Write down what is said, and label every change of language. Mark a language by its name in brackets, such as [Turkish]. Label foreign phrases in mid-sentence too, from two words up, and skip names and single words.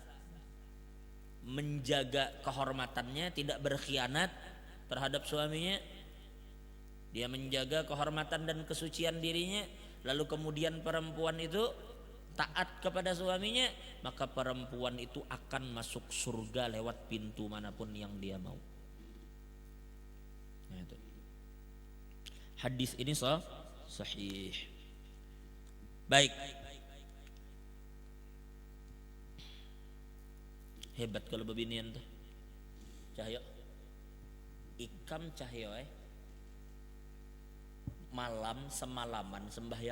[Indonesian] menjaga kehormatannya, tidak berkhianat terhadap suaminya, dia menjaga kehormatan dan kesucian dirinya, lalu kemudian perempuan itu taat kepada suaminya, maka perempuan itu akan masuk surga lewat pintu manapun yang dia mau. Nah, itu. Hadis ini sahih. Baik. Hebat kalau beginian tuh. Cahyo. [Banjar] Ikam Cahyo malam semalaman sembahyang.